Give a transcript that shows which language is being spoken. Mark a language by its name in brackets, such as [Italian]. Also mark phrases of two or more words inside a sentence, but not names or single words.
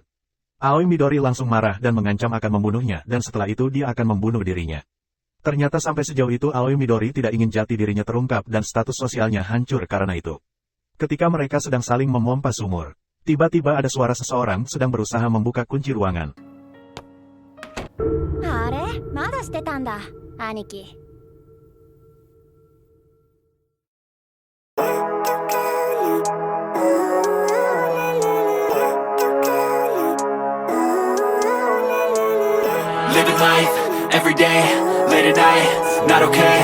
[Indonesian] Aoi Midori langsung marah dan mengancam akan membunuhnya, dan setelah itu dia akan membunuh dirinya. Ternyata sampai sejauh itu Aoi Midori tidak ingin jati dirinya terungkap dan status sosialnya hancur karena itu. Ketika mereka sedang saling memompa sumur, tiba-tiba ada suara seseorang sedang berusaha membuka kunci ruangan. [Japanese] あれ、まだしてたんだ、兄貴。 [English] Living life, every day, late at night, not okay.